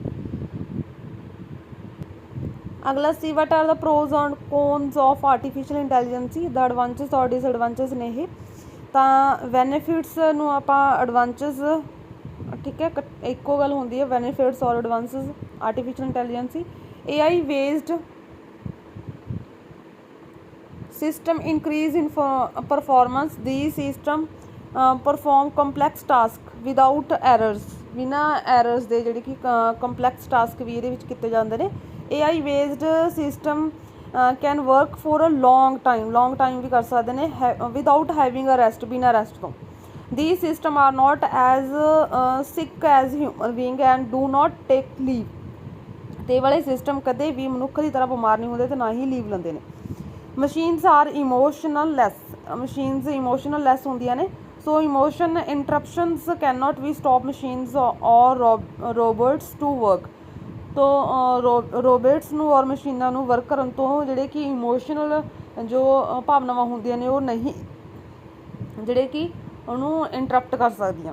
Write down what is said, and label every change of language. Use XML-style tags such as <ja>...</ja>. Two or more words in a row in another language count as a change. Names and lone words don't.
<pa>ਅਗਲਾ ਸੀ</pa> <en>what are the pros and cons of artificial intelligence. the advantage or disadvantage</en> <pa>ਨੇ ਇਹ। ਤਾਂ ਬੈਨੀਫਿਟਸ ਨੂੰ ਆਪਾਂ ਐਡਵਾਂਟੇਜ, ਠੀਕ ਹੈ, ਇੱਕੋ ਗੱਲ ਹੁੰਦੀ ਹੈ</pa> <en>benefits or advantage artificial intelligence. AI based system increase in performance, these system perform complex task without errors,</en> <pa>ਬਿਨਾਂ errors ਦੇ ਜਿਹੜੇ ਕਿ</pa> <en>complex task</en> <pa>ਵੀ ਇਹਦੇ ਵਿੱਚ ਕੀਤੇ ਜਾਂਦੇ ਨੇ।</pa> <en>AI based system can work for a long time</en> <pa>ਵੀ ਕਰ ਸਕਦੇ ਨੇ</pa> <en>without having a rest,</en> <pa>ਬਿਨਾਂ rest ਤੋਂ।</pa> <en>these system are not as sick as human being and do not take leave,</en> <pa>ਤੇ ਇਹ ਵਾਲੇ ਸਿਸਟਮ ਕਦੇ ਵੀ ਮਨੁੱਖ ਦੀ ਤਰ੍ਹਾਂ ਬਿਮਾਰ ਨਹੀਂ ਹੁੰਦੇ ਤੇ ਨਾ ਹੀ ਲੀਵ ਲੈਂਦੇ ਨੇ।</pa> <en>machines are emotionless, machines emotionless</en> <pa>ਹੁੰਦੀਆਂ ਨੇ।</pa> <en>so emotion interruptions can not be stop machines or robots to work.</en> <pa>ਤੋਂ ਰੋਬੋਟਸ ਨੂੰ ਔਰ ਮਸ਼ੀਨਾਂ ਨੂੰ ਵਰਕ ਕਰਨ ਤੋਂ ਜਿਹੜੇ ਕਿ ਇਮੋਸ਼ਨਲ ਜੋ ਭਾਵਨਾਵਾਂ ਹੁੰਦੀਆਂ ਨੇ ਉਹ ਨਹੀਂ ਜਿਹੜੇ ਕਿ ਉਹਨੂੰ ਇੰਟਰਪਟ ਕਰ ਸਕਦੀਆਂ।</pa>